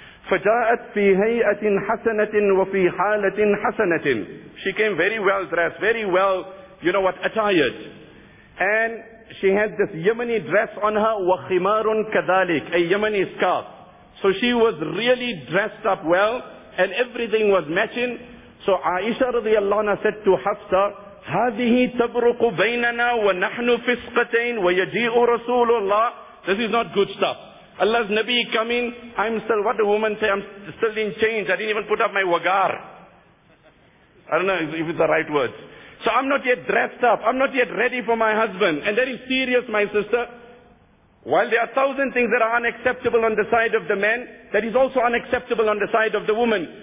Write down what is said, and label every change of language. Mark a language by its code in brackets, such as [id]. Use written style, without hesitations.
[ar] فجاءت في هيئة حسنة وفي حالة حسنة. [en] She came very well dressed, very well, you know what, attired. And she had this Yemeni dress on her, [ar] وخمار كذلك, [en] a Yemeni scarf. So she was really dressed up well, and everything was matching. So Aisha رضي الله عنها said to Hafsa, [ar] هذه تبرق بيننا ونحن فسقتين ويجيء رسول الله. [en] This is not good stuff. Allah's Nabi coming, I'm still in chains, I didn't even put up my wagar. I don't know if it's the right word. So I'm not yet dressed up, I'm not yet ready for my husband. And that is serious, my sister. While there are 1,000 things that are unacceptable on the side of the man, that is also unacceptable on the side of the woman.